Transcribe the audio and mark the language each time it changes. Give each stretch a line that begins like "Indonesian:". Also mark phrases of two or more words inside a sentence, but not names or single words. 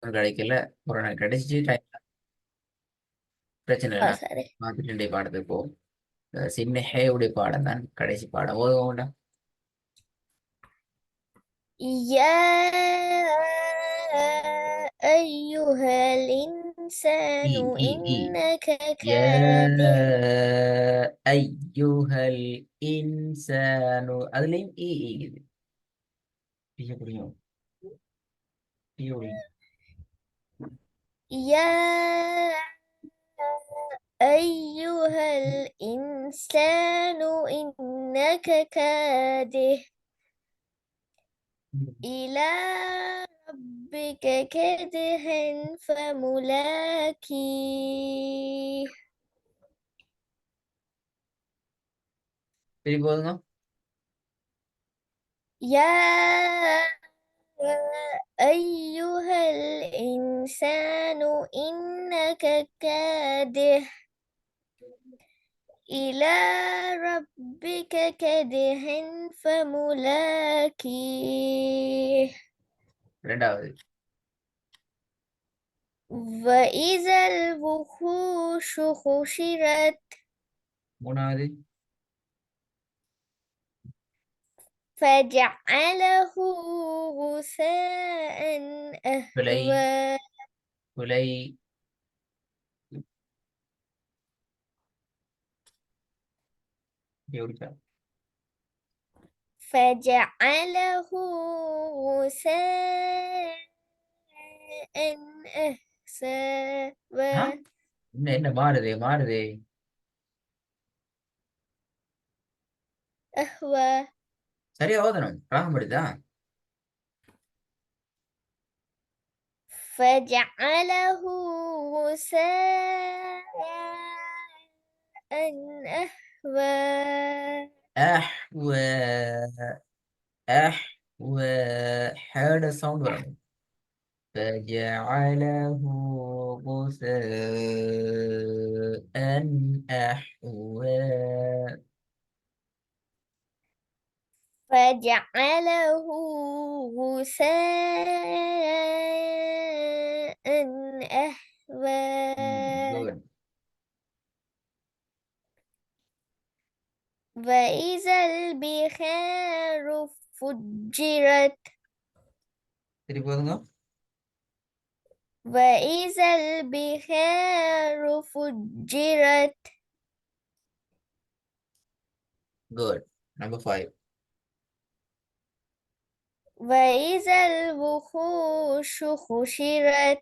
Tamil: கிடைக்கல. ஒரு நாள் கிடைச்சிச்சு டைம் பிரச்சனை இல்லை. சரி. பார்த்துட்டு பாடத்துக்கு போவோம். சின்ன ஹேவுடைய பாடம் தான் கடைசி பாடம். ஓதுவோம்டா.
Arabic: يا أيها إي الإنسان إي إي إنك يا كادح أيها الإنسان
Tamil: அதுலயும் ஈ ஈகுது. பிய புரியும். பிய புரியும்.
Arabic: يا أيها الإنسان إنك كادح إلى ربك كدحا فملاقيه
Tamil: திருப்பி போதுங்க.
Arabic: يا أيها الإنسان إنك كادح إلى ربك كدح فملاقيه
Tamil: ரெண்டாவது.
Arabic: وإذا الوحوش حشرت
Tamil: மூணாவது.
Arabic: فجعله غثاء
Tamil: பிழை.
Arabic: أهوى
Tamil: பிழை. எப்படிப்பா?
Arabic: فجعله غثاء ஆ? أهوى
Tamil: என்ன என்ன மாறுதே மாறுதே.
Arabic: أهوى
Tamil: சரியா ஓதணும். ராகம் படிதான்.
Arabic: فجعله غثاء أهوى
Tamil: அஹ்வ அஹ்வ ஹேட சவுண்ட் வரணும்.
Arabic: فجعله غثاء أحوى. فجعله غثاء أهوى
English: good.
Arabic: وإذا البحار فجرت
Tamil: திருப்பி போதுங்க.
Arabic: وإذا البحار فجرت
English: good. Number 5.
Arabic: وإذا الوحوش حشرت